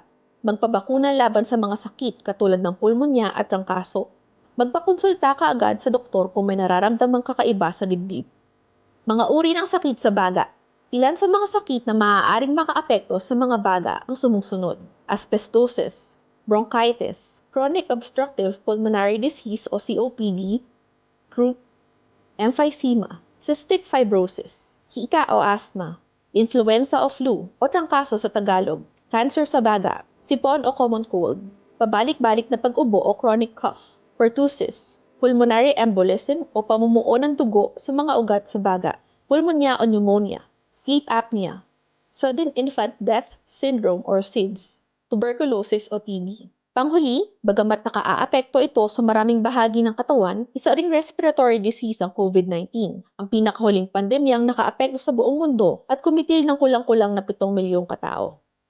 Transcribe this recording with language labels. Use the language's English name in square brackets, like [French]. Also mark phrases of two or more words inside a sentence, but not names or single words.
[Filipino] Magpabakuna laban sa mga sakit katulad ng pulmonya at trangkaso. Magpakonsulta ka agad sa doktor kung may nararamdamang kakaiba sa dibdib. Mga uri ng sakit sa baga. Ilan sa mga sakit na maaaring makaapekto sa mga baga ang sumusunod. [English] Asbestosis, bronchitis, chronic obstructive pulmonary disease o COPD, croup, emphysema, cystic fibrosis, [Filipino] hika o asthma, influenza o flu o trangkaso sa Tagalog, cancer sa baga, sipon o [English] common cold, [Filipino] pabalik-balik na pag-ubo o [English] chronic cough, [Filipino] pertussis, [English] pulmonary embolism [Filipino] o pamumuo ng dugo sa mga ugat sa baga, pulmonya o pneumonia, [English] sleep apnea, sudden infant death syndrome or SIDS, [Filipino] tuberculosis o TB. Panghuli, bagamat nakaaapekto ito sa maraming bahagi ng katawan, isa ring [English] respiratory disease [Filipino] ang COVID-19, ang pinakahuling pandemyang nakaapekto sa buong mundo at kumitil ng kulang-kulang na 7 milyong katao.